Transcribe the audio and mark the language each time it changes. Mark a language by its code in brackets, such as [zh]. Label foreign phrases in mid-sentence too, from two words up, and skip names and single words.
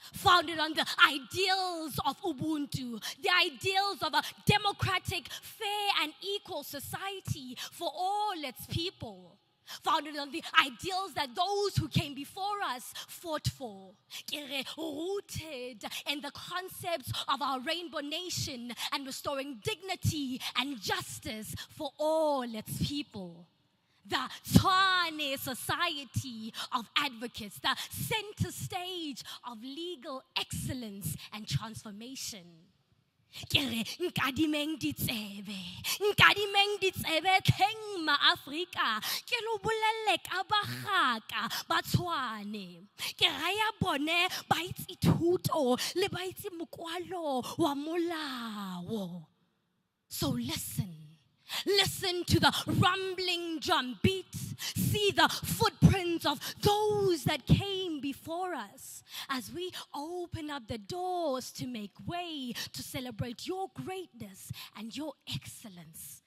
[en] founded on the ideals of Ubuntu, the ideals of a democratic, fair, and equal society for all its people, founded on the ideals that those who came before us fought for, rooted in the concepts of our rainbow nation and restoring dignity and justice for all its people. The Tshwane Society of Advocates, the center stage of legal excellence and transformation. [tn] Nkadimeng ditsebe tlheng ma-Afrika ke lo bolelle ka bagaka ba Tshwane ke raya bone ba itse thuto le ba itse mokwalo wa molao. [en] So listen to the rumbling drum beats. See the footprints of those that came before us as we open up the doors to make way to celebrate your greatness and your excellence.